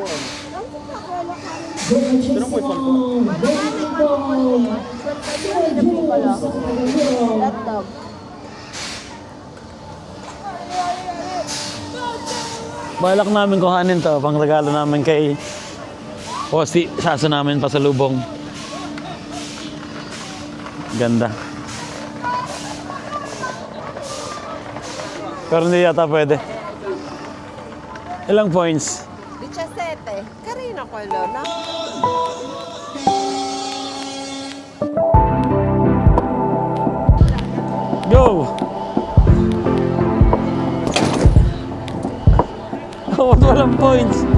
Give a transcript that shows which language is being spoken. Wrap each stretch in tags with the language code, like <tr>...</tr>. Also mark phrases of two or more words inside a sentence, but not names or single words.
<tl>Balak namin kuhanin to, pang regalo namin kay Posty. Saso namin pasalubong. Ganda. Pero hindi yata pwede. Ilang points? 17.</tl> <it>Carino quello, no?</it> <tl>Go! Oh, ba't walang points?</tl>